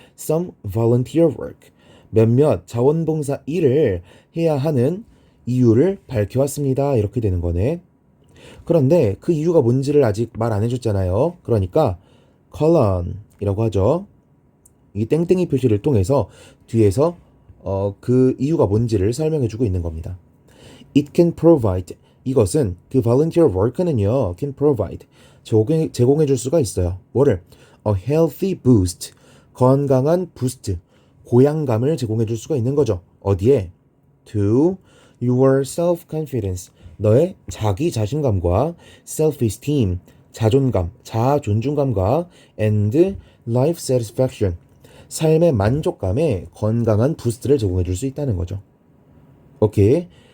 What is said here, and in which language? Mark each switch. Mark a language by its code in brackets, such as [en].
[en] Some volunteer work, [ko] 몇몇 자원봉사 일을 해야 하는 이유를 밝혀왔습니다. 이렇게 되는 거네. 그런데 그 이유가 뭔지를 아직 말 안 해줬잖아요. 그러니까 colon이라고 하죠. 이 땡땡이 표시를 통해서 뒤에서 그 이유가 뭔지를 설명해주고 있는 겁니다. [en] It can provide, [ko] 이것은 그 volunteer work는요, [en] can provide, [ko] 제공해줄 수가 있어요. 뭐를? [en] A healthy boost, [ko] 건강한 부스트, 고양감을 제공해줄 수가 있는 거죠. 어디에? [en] To your self-confidence, [ko] 너의 자기 자신감과 self-esteem, 자존감, 자아 존중감과 [en] and life satisfaction, [ko] 삶의 만족감에 건강한 부스트를 제공해 줄 수 있다는 거죠. 오케이.